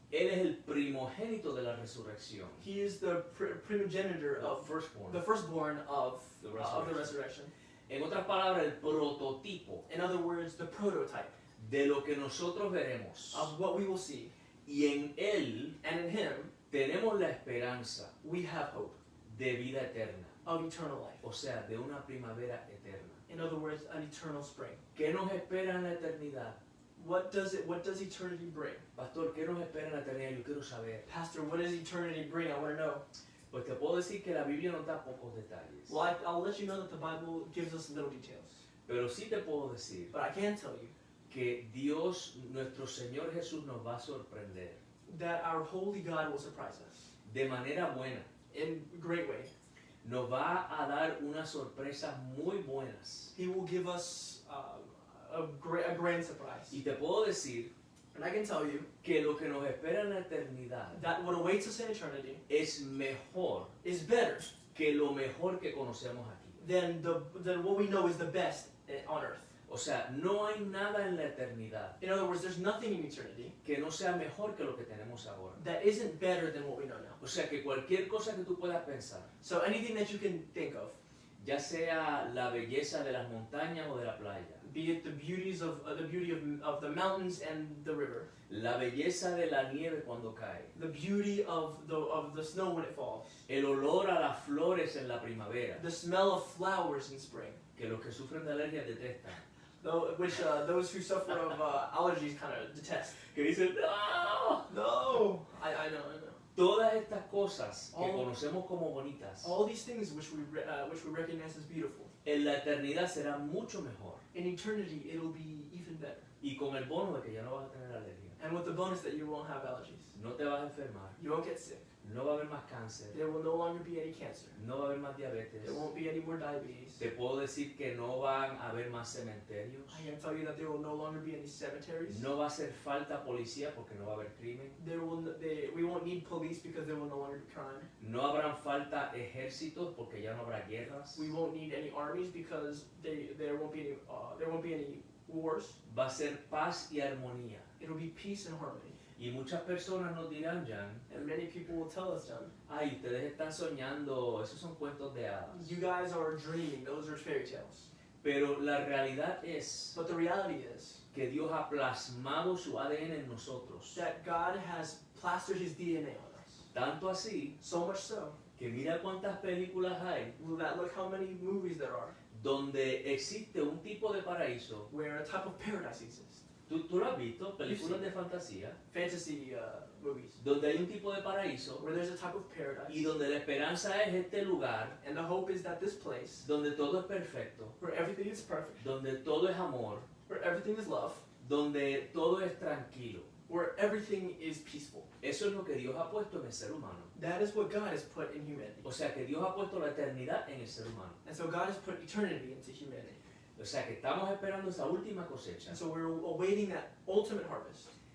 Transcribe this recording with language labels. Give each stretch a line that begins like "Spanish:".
Spanish: Él es el primogénito de la resurrección,
English: He is the primogenitor of firstborn. the firstborn of The the resurrection.
Spanish: En otras palabras, el prototipo
English: In other words, the prototype
Spanish: de lo que nosotros veremos.
English: of what we will see.
Spanish: Y en Él
English: And in Him,
Spanish: tenemos la esperanza
English: we have hope
Spanish: de vida eterna,
English: of eternal life.
Spanish: o sea, de una primavera eterna.
English: In other words, an eternal spring.
Spanish: ¿Qué nos espera en la eternidad?
English: What does eternity bring?
Spanish: Pastor, ¿qué nos espera en la eternidad? Yo quiero saber.
English: Pastor, what does eternity bring? I want to know.
Spanish: Pues te puedo decir que la Biblia nos da pocos detalles.
English: Well, I'll let you know that the Bible gives us little details.
Spanish: Pero sí te puedo decir
English: But I can tell you
Spanish: que Dios, nuestro Señor Jesús, nos va a sorprender
English: that our holy God will surprise us
Spanish: de manera buena.
English: in a great way.
Spanish: Nos va a dar unas sorpresas muy buenas.
English: He will give us a grand surprise.
Spanish: Y te puedo decir
English: And I can tell you
Spanish: que lo que nos espera en la eternidad
English: that what awaits us in eternity
Spanish: es mejor
English: is better
Spanish: que lo mejor que conocemos aquí.
English: than what we know is the best on earth.
Spanish: O sea, no hay nada en la eternidad
English: In other words, there's nothing in eternity
Spanish: que no sea mejor que lo que tenemos ahora.
English: that isn't better than what we know now.
Spanish: O sea, que cualquier cosa que tú puedas pensar,
English: So anything that you can think of,
Spanish: ya sea la belleza de las montañas o de la playa,
English: be it the beauty of the mountains and the river,
Spanish: la belleza de la nieve cuando cae,
English: the beauty of the snow when it falls,
Spanish: el olor a las flores en la primavera,
English: the smell of flowers in spring,
Spanish: que los que sufren de alergias detestan,
English: which those who suffer of allergies kind of detest.
Spanish: que dicen, ¡no!
English: No, I know.
Spanish: Todas estas cosas que
English: All-
Spanish: conocemos como bonitas,
English: All these things which we recognize as beautiful,
Spanish: en la eternidad serán mucho mejor.
English: in eternity it'll be even better.
Spanish: Y con el bono de que ya no vas a tener alergia.
English: And with the bonus that you won't have allergies.
Spanish: no te vas a enfermar,
English: You won't get sick.
Spanish: no va a haber más cáncer,
English: There will no longer be any cancer.
Spanish: no va a haber más diabetes.
English: There won't be any more diabetes.
Spanish: Te puedo decir que no van a haber más cementerios,
English: I can tell you that there will no longer be any cemeteries.
Spanish: no va a hacer falta policía porque no va a haber crimen,
English: We won't need police because there will no longer be crime.
Spanish: no habrán falta ejércitos porque ya no habrá guerras,
English: We won't need any armies because there won't be any wars.
Spanish: va a ser paz y armonía.
English: It'll be peace and harmony.
Spanish: Y muchas personas nos dirán, Jan,
English: And many people will tell us, John,
Spanish: ay, ustedes están soñando, esos son cuentos de hadas.
English: you guys are dreaming. Those are fairy tales.
Spanish: Pero la realidad es
English: But the reality is
Spanish: que Dios ha plasmado su ADN en nosotros.
English: that God has plastered His DNA on us.
Spanish: Tanto así
English: So much so
Spanish: que mira cuántas películas hay
English: that look how many movies there are
Spanish: donde existe un tipo de paraíso.
English: where a type of paradise exists.
Spanish: ¿Tú lo has visto? Películas de fantasía.
English: Fantasy movies
Spanish: Donde hay un tipo de paraíso
English: where there's a type of
Spanish: y
English: paradise,
Spanish: donde la esperanza es este lugar
English: and the hope is that this place
Spanish: donde todo es perfecto,
English: where everything is perfect,
Spanish: donde todo es amor,
English: where everything is love,
Spanish: donde todo es tranquilo.
English: where everything is peaceful.
Spanish: Eso es lo que Dios ha puesto en el ser humano.
English: That is what God has put in humanity.
Spanish: O sea que Dios ha puesto la eternidad en el ser humano.
English: And so God has put eternity into humanity.
Spanish: O sea que estamos esperando esa última cosecha.
English: And so we're awaiting that ultimate harvest.